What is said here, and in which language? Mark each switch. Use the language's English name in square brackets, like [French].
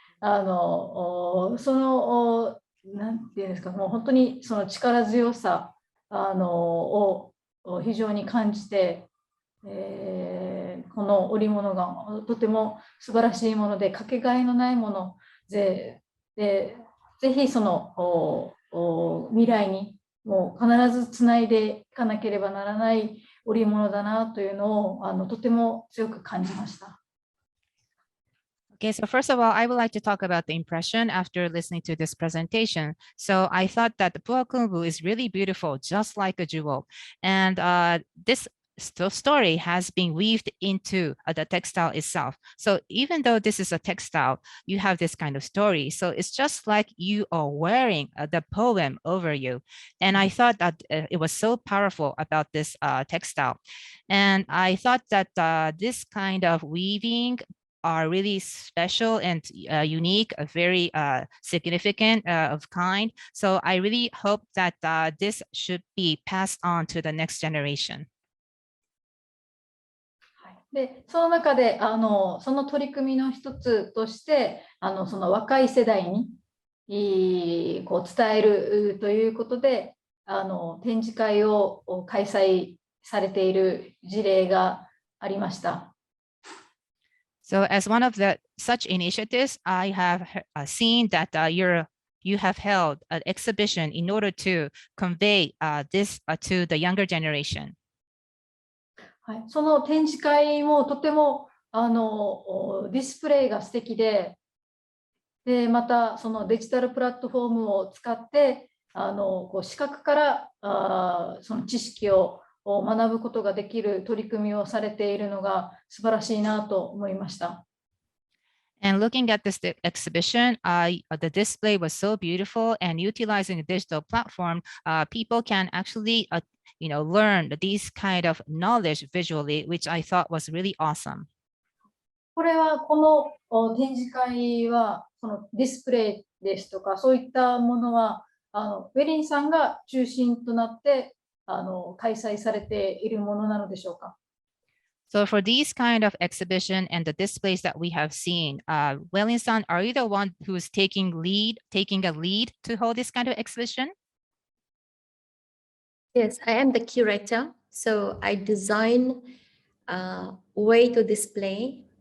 [Japanese] そのなんていうんですか、もう本当にその力強さを非常に感じて、この織物がとても素晴らしいもので、かけがえのないもので、ぜひその未来にもう必ずつないでいかなければならない織物だなというのをとても強く感じました。 [English] Okay, so first of all, I would like to talk about the impression after listening to this presentation. So I thought that the Puakumbu is really beautiful, just like a jewel. And this story has been weaved into the textile itself. So even though this is a textile, you have this kind of story. So it's just like you are wearing the poem over you. And I thought that it was so powerful about this textile. And I thought that this kind of weaving are really special and unique, very significant of kind. So I really hope that this should be passed on to the next generation. [Japanese] でその中でその取り組みの一つとしてその若い世代にこう伝えるということで展示会を開催されている事例がありました。 [English] So as one of the such initiatives, I have seen that you have held an exhibition in order to convey this to the younger generation. [Japanese] はい、その展示会もとてもディスプレイが素敵で、またそのデジタルプラットフォームを使ってこう視覚からその知識を学ぶことができる取り組みをされているのが素晴らしいなと思いました。 [English] And looking at this exhibition, the display was so beautiful, and utilizing a digital platform, people can actually, learn these kind of knowledge visually, which I thought was really awesome. [Japanese] これはこの展示会はこのディスプレイですとかそういったものはウェリンさんが中心となって開催されているものなのでしょうか。 [English] So for these kind of exhibition and the displays that we have seen, Welling-san, are you the one who is taking a lead to hold this kind of exhibition? Yes, I am the curator. So I design a way to display.